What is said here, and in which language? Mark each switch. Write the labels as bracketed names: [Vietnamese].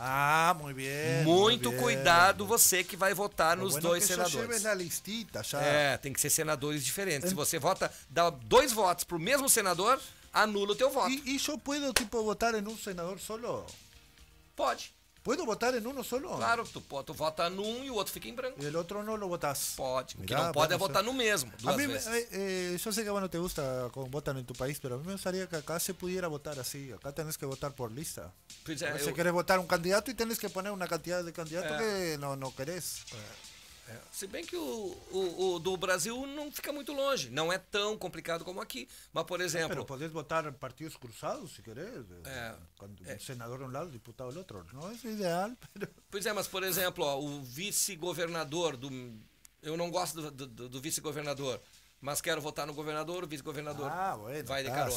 [Portuguese] Ah, muito bem. Muito cuidado bem. Você que vai votar nos dois senadores. Na listita, já. É, tem que ser senadores diferentes. Se você vota, dá dois votos pro mesmo senador, anula teu voto. E isso eu posso, tipo, votar em um senador solo? Pode. [Spanish] Puedo votar en uno solo. Claro, tu vota en uno y el otro [Portuguese] fica [Spanish] en blanco. Y el otro no lo votas. [Portuguese] Pode. [Spanish] Mirá, que no puede ser. Votar en el mismo. A mí, yo sé que bueno, te gusta cómo votan en tu país, pero a mí me gustaría que acá se pudiera votar así. Acá tenés que votar por lista. Pues, si quieres votar un candidato y tenés que poner una cantidad de candidatos que no querés. [Portuguese] Se bem que o do Brasil não fica muito longe, não é tão complicado como aqui, mas por exemplo... Mas podes votar partidos cruzados, se querer, senador um lado, deputado do outro, não é ideal, [Spanish] pero... [Portuguese] Pois é, mas por exemplo, ó, o vice-governador, eu não gosto do vice-governador, mas quero votar no governador, o vice-governador vai de carona.